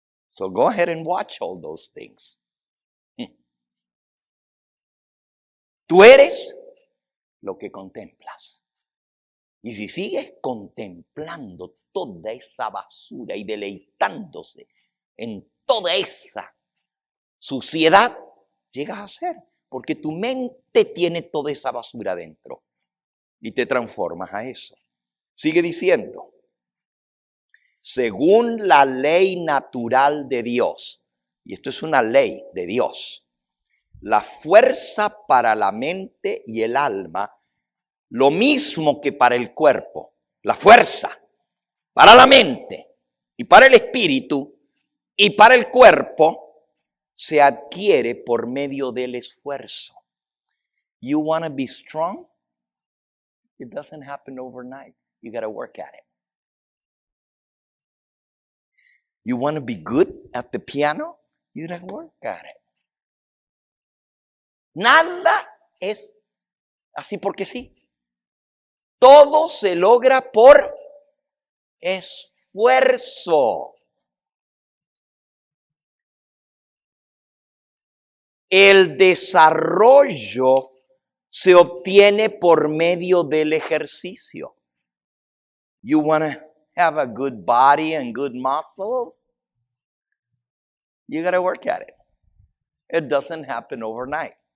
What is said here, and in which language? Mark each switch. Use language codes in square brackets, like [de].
[en] So go ahead and watch all those things. [es] Tú eres lo que contemplas. Y si sigues contemplando toda esa basura y deleitándose en toda esa suciedad, llegas a ser. Porque tu mente tiene toda esa basura dentro. Y te transformas a eso. Sigue diciendo. Según la ley natural de Dios. Y esto es una ley de Dios. La fuerza para la mente y el alma, lo mismo que para el cuerpo. La fuerza para la mente y para el espíritu y para el cuerpo se adquiere por medio del esfuerzo. [en] You want to be strong? It doesn't happen overnight. You got to work at it. You want to be good at the piano? You got to work at it. [es] Nada es así porque sí. Todo se logra por esfuerzo. El desarrollo se obtiene por medio del ejercicio. [en] You want to have a good body and good muscles? You got to work at it. It doesn't happen overnight.